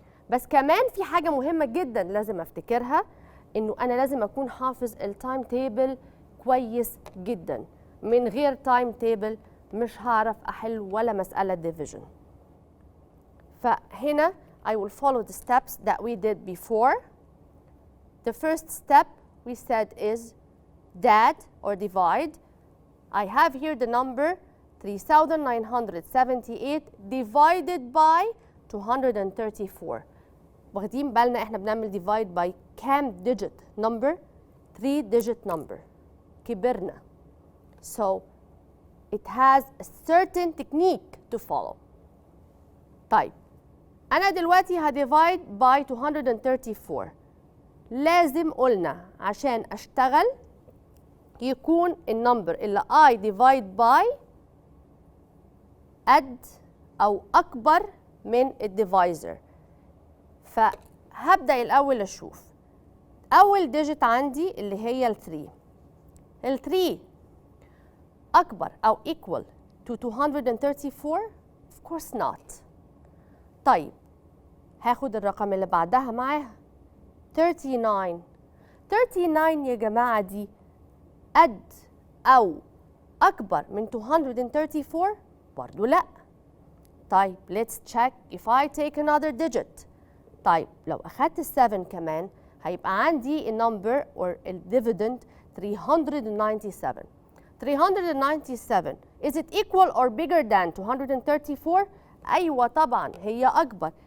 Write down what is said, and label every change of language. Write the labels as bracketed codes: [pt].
[ar] بس كمان في حاجة مهمة جدا لازم أفتكرها إنه أنا لازم أكون حافظ التايم تيبل كويس جدا. من غير تايم تيبل مش هعرف أحل ولا مسألة division. [en] فهنا I will follow the steps that we did before. The first step we said is add or divide. I have here the number 3978 divided by 234. [ar] واخدين بالنا احنا بنعمل divide by كام digit number؟ 3 digit number. كبرنا. [en] So it has a certain technique to follow. [ar] طيب أنا دلوقتي هديفايد by 234. لازم قلنا عشان أشتغل يكون النمبر اللي I divide by قد أو أكبر من الديفايزر. فهبدأ الأول أشوف أول ديجيت عندي اللي هي ال 3. ال 3 أكبر أو equal to 234؟ [en] Of course not. [ar] طيب هاخد الرقم اللي بعدها معاها 39. 39 يا جماعة دي قد أو أكبر من 234؟ برضو لأ. [en] طيب let's check if I take another digit. [ar] طيب لو أخدت ال 7 كمان هيبقى عندي النمبر or الديفيدند 397. [en] 397 is it equal or bigger than 234؟ [ar] أيوة طبعا هي أكبر.